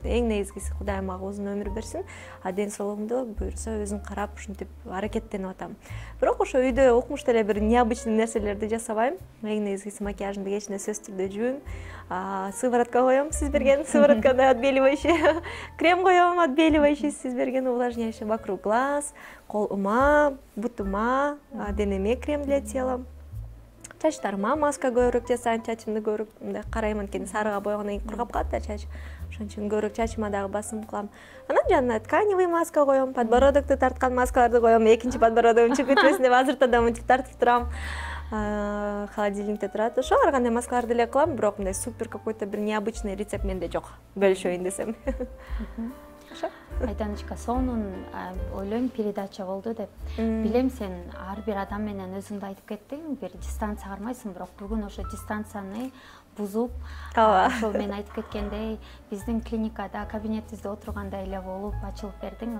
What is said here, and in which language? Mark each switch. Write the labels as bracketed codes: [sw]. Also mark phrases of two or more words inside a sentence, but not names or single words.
[ky] Эң негизгиси Кудай мага узун өмүр берсин, а ден соолугумду буйрса өзүм карап ушинтип аракеттенип атам. Бирок ошо үйдө укмуш эле бир необычный нерселерди жасабайм. Эң негизгиси макияжымды кечинде сөзсүз түрдө жууйм. Сыворотка коем, сиз берген сывороткада отбеливающий, крем коем, отбеливающий, сиз берген увлажняющий [ru] вокруг глаз, [ky] колума, бутума, денеме [ru] крем для тела. [ky] Чачтарыма маска көбүрөөк жасайм, чачымды көбүрөөк мындай карайм, анткени сарыга боегондон кийин кургап калат да чач. Ошон үчүн көбүрөөк чачыма дагы басым кылам. Анан жанына тканевый маска коем, подбородокту тарткан маскаларды коем, экинчи подбородогум чыгып кетпесин деп азыртадан мынтип тартып турам. Холодильникте турат. Ошо ар кандай маскаларды эле кылам, бирок мындай супер какой-то бир необычный рецепт менде жок. Бөлүшөйүн десем. Айданычка, сонун ойлойм передача болду деп. Билем, сен ар бир адам менен өзүңдү айтып кеттиң, бир дистанция кармайсың, бирок бүгүн ошо дистанцияны бузуп, ошо мен айтып кеткендей, биздин клиникада кабинетибизде отургандай эле болуп ачылып бердиң.